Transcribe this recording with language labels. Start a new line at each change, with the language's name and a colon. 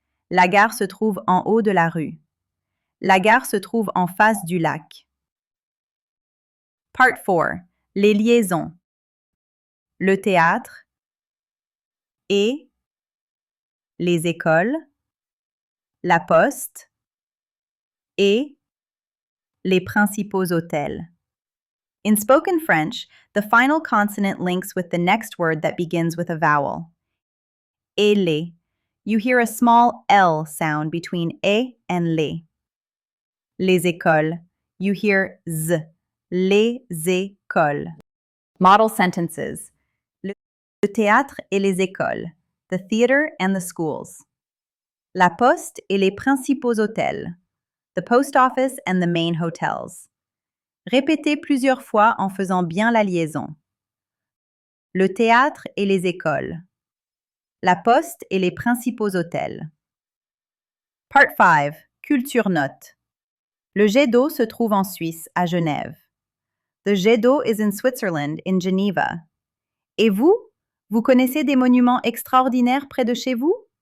French: La gare se trouve en haut de la rue. La gare se trouve en face du lac. Part 4. Les liaisons. Le théâtre et les écoles, la poste et les principaux hôtels.
English: In spoken French, the final consonant links with the next word that begins with a vowel.
French: Et les.
English: You hear a small L sound between et and les.
French: Les écoles.
English: You hear z.
French: Les écoles.
English: Model sentences.
French: Le théâtre et les écoles.
English: The theater and the schools.
French: La poste et les principaux hôtels.
English: The post office and the main hotels.
French: Répétez plusieurs fois en faisant bien la liaison. Le théâtre et les écoles. La poste et les principaux hôtels.
English: Part 5. Culture note.
French: Le jet d'eau se trouve en Suisse, à Genève.
English: The jet d'eau is in Switzerland, in Geneva.
French: Et vous? Vous connaissez des monuments extraordinaires près de chez vous?